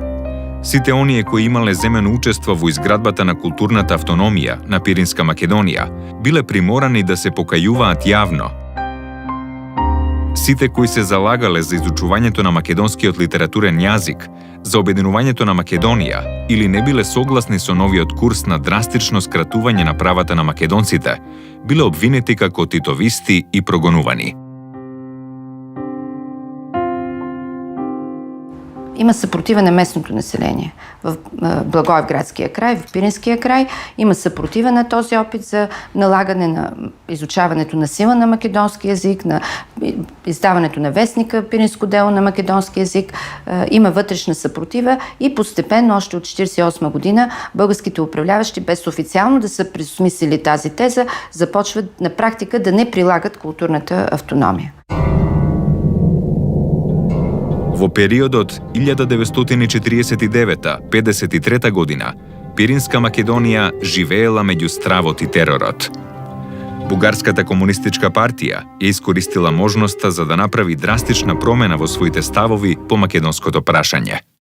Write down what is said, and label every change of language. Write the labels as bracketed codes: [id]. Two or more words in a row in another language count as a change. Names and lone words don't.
[mk] Сите оние кои имале земено учество во изградбата на културната автономија на Пиринска Македонија биле приморани да се покајуваат јавно. Сите кои се залагале за изучувањето на македонскиот литературен јазик, за обединувањето на Македонија или не биле согласни со новиот курс на драстично скратување на правата на македонците, биле обвинети како титовисти и прогонувани. [bg] Има съпротива на местното население. В Благоевградския край, в Пиринския край има съпротива на този опит за налагане на изучаването на сила на македонски език, на издаването на вестника Пиринско дело на македонски език. Има вътрешна съпротива и постепенно, още от 1948 година, българските управляващи, без официално да са присмислили тази теза, започват на практика да не прилагат културната автономия. [mk] Во периодот 1949-53 година, Пиринска Македонија живеела меѓу стравот и теророт. Бугарската комунистичка партија ја искористила можноста за да направи драстична промена во своите ставови по македонското прашање.